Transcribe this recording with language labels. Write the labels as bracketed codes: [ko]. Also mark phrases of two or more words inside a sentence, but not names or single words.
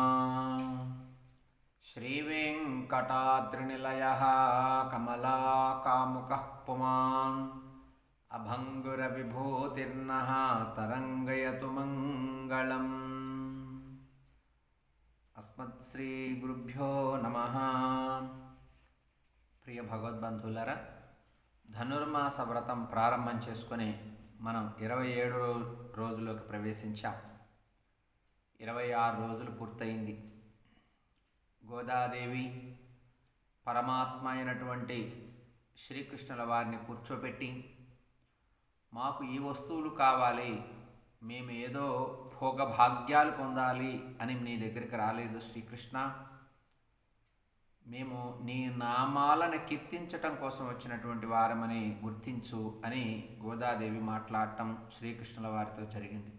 [sa] श्रीवेङ्कटाद्रिनिलयः कमलाकामुकः पुमान् अभङ्गुरविभूतिर्नः तरङ्गयतु मङ्गलम्। अस्मत्श्रीगुरुभ्यो नमः। [te] ప్రియ భగవద్బంధువులారా, ధనుర్మాస వ్రతం ప్రారంభం చేసుకుని మనం 27 రోజుల్లోకి ప్రవేశించాం. 26 రోజులు పూర్తయింది. గోదాదేవి పరమాత్మ అయినటువంటి శ్రీకృష్ణుల వారిని కూర్చోపెట్టి, మాకు ఈ వస్తువులు కావాలి, మేము ఏదో భోగభాగ్యాలు పొందాలి అని నీ దగ్గరికి రాలేదు శ్రీకృష్ణ, మేము నీ నామాలను కీర్తించటం కోసం వచ్చినటువంటి వారమని గుర్తించు అని గోదాదేవి మాట్లాడటం శ్రీకృష్ణుల వారితో జరిగింది.